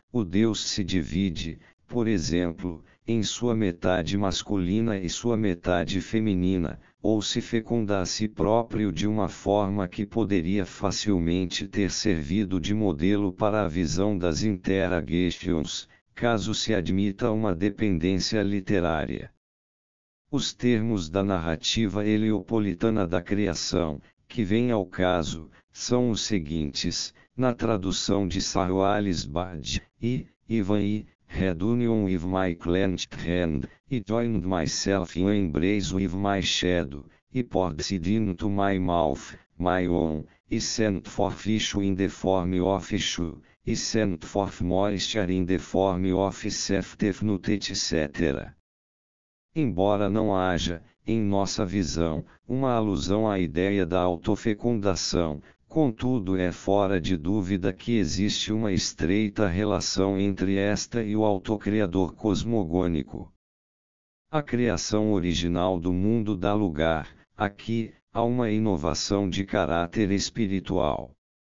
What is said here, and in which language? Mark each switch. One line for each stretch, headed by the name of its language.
Portuguese: O Deus se divide, por exemplo, em sua metade masculina e sua metade feminina, ou se fecunda a si próprio de uma forma que poderia facilmente ter servido de modelo para a visão das interrogations, caso se admita uma dependência literária. Os termos da narrativa heliopolitana da criação, que vem ao caso, são os seguintes, na tradução de Sarwales Bad, Ivan I,
English: had union with my clenched hand, I joined myself in embrace with my shadow, I poured seed into my mouth, my own, I sent forth issue in the form of issue, I sent forth moisture in the form of self-definite etc.
Portuguese: Embora não haja, em nossa visão, uma alusão à ideia da autofecundação, contudo é fora de dúvida que existe uma estreita relação entre esta e o autocriador cosmogônico. A criação original do mundo dá lugar, aqui, a uma inovação de caráter espiritual.